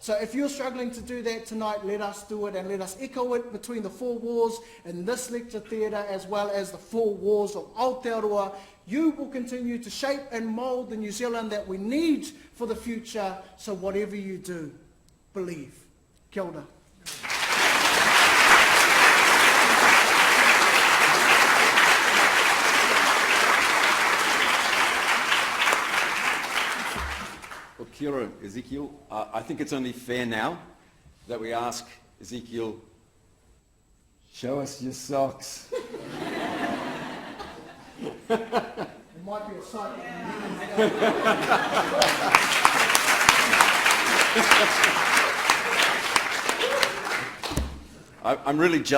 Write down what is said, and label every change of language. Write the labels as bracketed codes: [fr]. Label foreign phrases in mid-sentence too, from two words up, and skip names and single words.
[en] So if you're struggling to do that tonight, let us do it, and let us echo it between the four walls in this lecture theatre as well as the four walls of Aotearoa. You will continue to shape and mould the New Zealand that we need for the future. So whatever you do, believe. [mi] Kia ora. Well, kia ora, Ezekiel. [en] I think it's only fair now that we ask Ezekiel, show us your socks. It might be a sight. I'm really jealous.